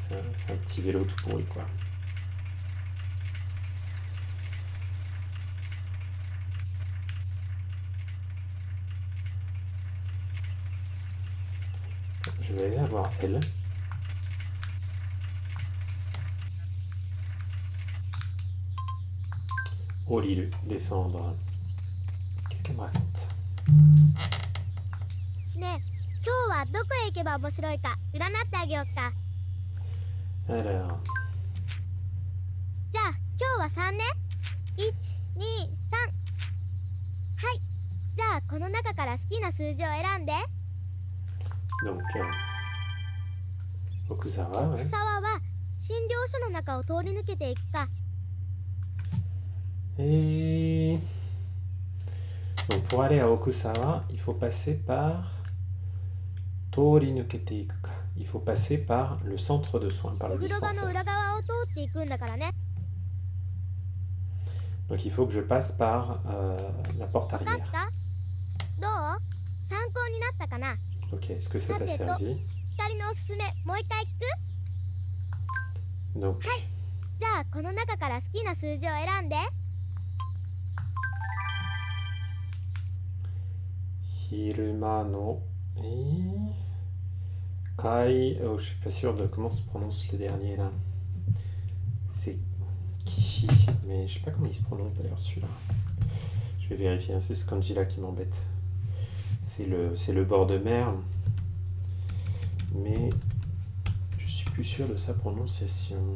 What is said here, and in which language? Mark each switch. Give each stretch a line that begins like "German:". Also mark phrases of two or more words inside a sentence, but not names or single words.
French: C'est un petit vélo tout pourri, quoi. Je vais aller la voir, elle. Oh, Lilu, descendre. Qu'est-ce qu'elle me raconte?
Japanese: ねえ、今日はどこへ行けば面白いか占ってあげようか。
French: Alors,
Japanese: じゃあ今日は3ね。1、2、3。はい。じゃあこの中から好きな数字を選んで。
French: donc, Okuzawa, ouais.
Japanese: 奥沢は診療所の中を通り抜けていくか。
French: Et donc pour aller à Okusawa, il faut passer par
Japanese: 通り抜けていくか.
French: Il faut passer par le centre de soins, par
Japanese: お
French: le
Japanese: 風呂場の
French: dispensaire.
Japanese: 裏側を通っていくんだからね。
French: Donc il faut que je passe par la porte
Japanese: わかっ
French: arrière.
Japanese: た？な。
French: Ok, est-ce que ça t'a servi?
Japanese: 光のおすすめもう一回聞く？
French: Donc,
Japanese: じゃあこの中から好きな数字を選んで。昼間の... Kai...
French: Oh, je suis pas sûr de comment se prononce le dernier là. C'est Kishi, mais je sais pas comment il se prononce d'ailleurs celui-là. Je vais vérifier, hein, c'est ce kanji-là qui m'embête. C'est le bord de mer, mais je suis plus sûr de sa prononciation.